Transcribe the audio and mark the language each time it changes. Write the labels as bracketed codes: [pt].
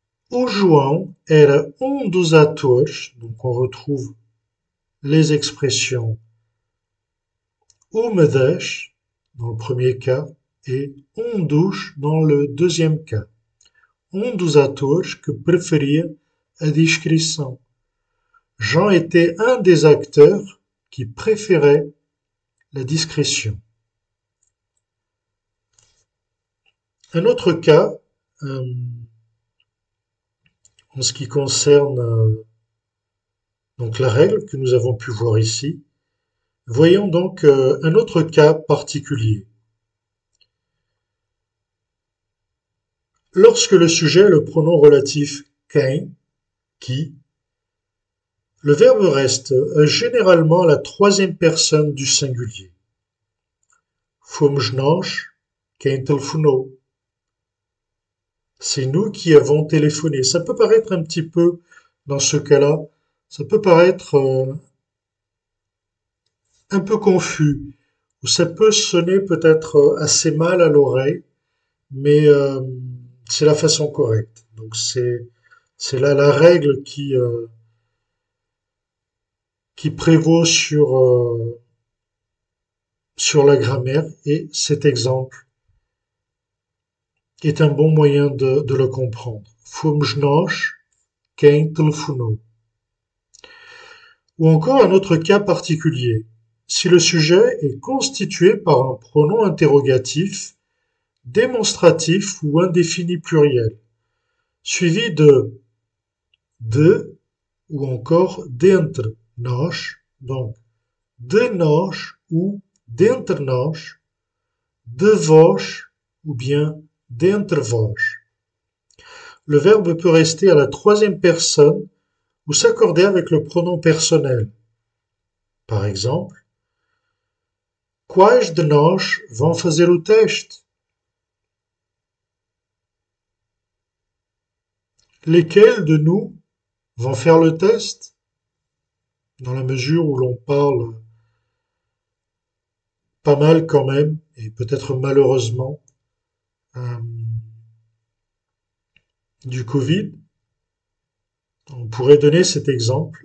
[pt] O João era dos atores, [fr] donc on retrouve les expressions uma das dans le premier cas et dos dans le deuxième cas. [pt] Dos atores que preferia a discrição. [fr] Jean était un des acteurs qui préférait la discrétion. Un autre cas, en ce qui concerne donc la règle que nous avons pu voir ici, voyons donc un autre cas particulier. Lorsque le sujet est le pronom relatif quem, qui, le verbe reste généralement à la troisième personne du singulier. [pt] Fomos nós quem telefonou. [fr] C'est nous qui avons téléphoné. Ça peut paraître un petit peu, dans ce cas-là, ça peut paraître un peu confus, ou ça peut sonner peut-être assez mal à l'oreille, mais c'est la façon correcte. Donc c'est là la règle qui prévaut sur la grammaire, et cet exemple est un bon moyen de le comprendre. [pt] Fomos nós quem telefonou. [fr] Ou encore un autre cas particulier. Si le sujet est constitué par un pronom interrogatif, démonstratif ou indéfini pluriel, suivi de ou encore d'entre nós, donc de nós ou d'entre nós, de vós ou bien d'entre vós. Le verbe peut rester à la troisième personne ou s'accorder avec le pronom personnel. Par exemple, [pt] quais de nós vão fazer o teste? [fr] Lesquels de nous vont faire le test? Dans la mesure où l'on parle pas mal quand même, et peut-être malheureusement, euh, du Covid, on pourrait donner cet exemple.